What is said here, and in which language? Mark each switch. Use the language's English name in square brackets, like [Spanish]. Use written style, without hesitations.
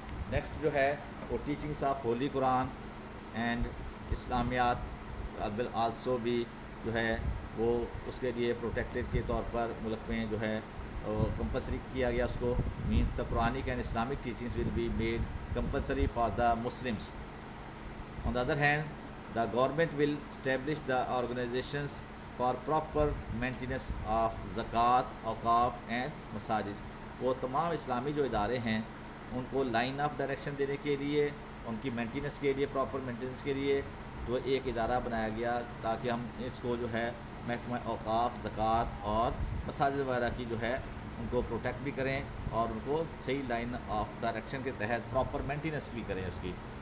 [Urdu] Next جو ہے وہ [English] teachings of holy Quran and Islamiat will also [Urdu] بھی جو ہے وہ اس کے لیے پروٹیکٹیڈ کے طور پر ملک میں جو ہے کمپلسری کیا گیا اس کو. [English] Means the Quranic and Islamic teachings will be made compulsory for the Muslims. On the other hand, the government will establish the organizations for proper maintenance of zakat, awqaf and masajid. [Urdu] وہ تمام اسلامی جو ادارے ہیں ان کو line of direction دینے کے لیے, ان کی مینٹیننس کے لیے, پراپر مینٹیننس کے لیے تو ایک ادارہ بنایا گیا تاکہ ہم اس کو جو ہے محکمہ اوقاف, زکوٰۃ اور مساجد وغیرہ کی جو ہے ان کو پروٹیکٹ بھی کریں اور ان کو صحیح لائن آف ڈائریکشن کے تحت پراپر مینٹیننس بھی کریں اس کی.